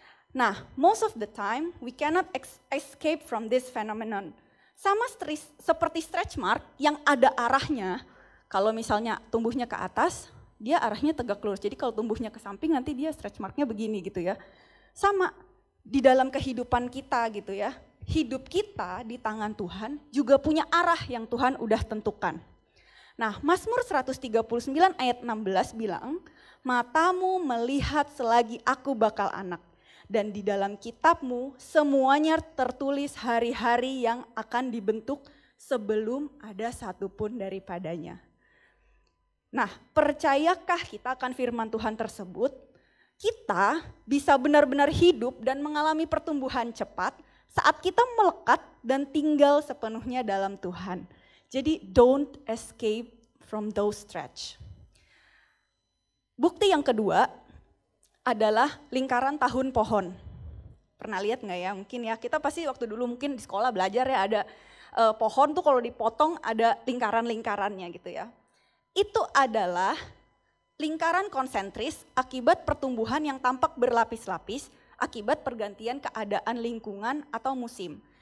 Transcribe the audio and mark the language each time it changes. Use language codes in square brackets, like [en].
[en] Nah, most of the time we cannot escape from this phenomenon. [id] Sama seperti stretch mark yang ada arahnya, kalau misalnya tumbuhnya ke atas, dia arahnya tegak lurus. Jadi kalau tumbuhnya ke samping nanti dia stretch marknya begini gitu ya. Sama di dalam kehidupan kita gitu ya. Hidup kita di tangan Tuhan juga punya arah yang Tuhan udah tentukan. Nah, Mazmur 139 ayat 16 bilang, matamu melihat selagi aku bakal anak. Dan di dalam kitabmu semuanya tertulis hari-hari yang akan dibentuk sebelum ada satupun daripadanya. Nah, percayakah kita akan firman Tuhan tersebut? Kita bisa benar-benar hidup dan mengalami pertumbuhan cepat saat kita melekat dan tinggal sepenuhnya dalam Tuhan. [en] Jadi don't escape from those stretch. [id] Bukti yang kedua adalah lingkaran tahun pohon. Pernah lihat nggak ya? Mungkin ya kita pasti waktu dulu mungkin di sekolah belajar ya ada pohon tuh kalau dipotong ada lingkaran-lingkarannya gitu ya. Itu adalah lingkaran konsentris akibat pertumbuhan yang tampak berlapis-lapis akibat pergantian keadaan lingkungan atau musim.